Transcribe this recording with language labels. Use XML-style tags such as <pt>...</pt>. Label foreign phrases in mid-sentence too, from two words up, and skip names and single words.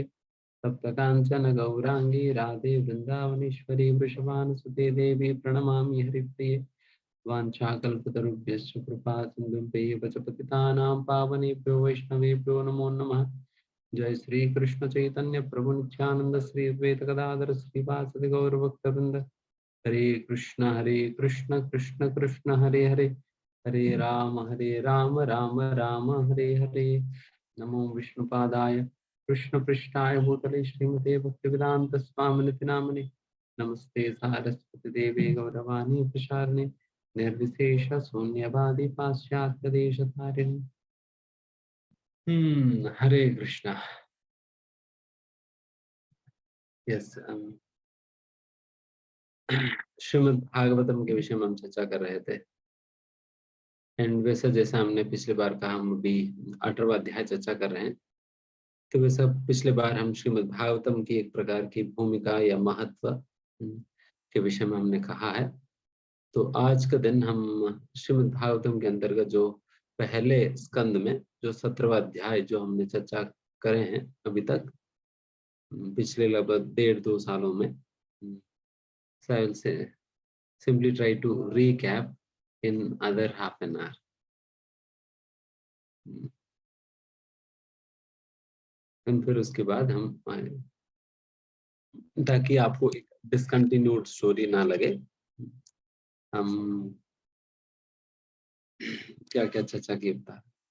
<sa>सप्त कांचन गौरांगी राधे वृंदावनेश्वरी वृषभानुसुते देवी प्रणमामि हरिप्रिये। वाञ्छाकल्पतरुभ्यश्च कृपा सिन्धुभ्यैव च पतितानां पावनेभ्यो वैष्णवेभ्यो नमो नमः। जय श्री कृष्ण चैतन्य प्रभु नित्यानंद श्री अद्वैत गदाधर श्रीवासदि गौर भक्तवृंद। हरे कृष्ण कृष्ण कृष्ण हरे हरे, हरे राम राम राम हरे हरे। नमो विष्णुपादाय कृष्ण पृष्ठाय भूतले श्रीमते भक्तिवेदांत स्वामिनिति नामने। नमस्ते सारस्वती देवे गौरवाणी प्रचारिणे निर्विशेष शून्यवादी पाश्चात्य देश तारिणे। हरे कृष्णा।</sa> <hi>यस, श्रीमद् भागवतम के विषय में हम चर्चा कर रहे थे। एंड वैसा जैसा हमने पिछली बार कहा, हम अभी 18वां अध्याय चर्चा कर रहे हैं। तो वैसा पिछले बार हम श्रीमद् भागवतम की एक प्रकार की भूमिका या महत्व के विषय में हमने कहा है। तो आज का दिन हम श्रीमद् भागवतम के अंतर्गत जो पहले स्कंद में जो 17वां अध्याय जो हमने चर्चा करे हैं अभी तक पिछले लगभग 1.5-2 सालों में, से</hi> <en>simply try to recap in other half an hour.</en> <hi>फिर उसके बाद हम आए, ताकि आपको एक</hi> <en>discontinued story</en> <hi>ना लगे। हम क्या क्या चर्चा की बता।</hi>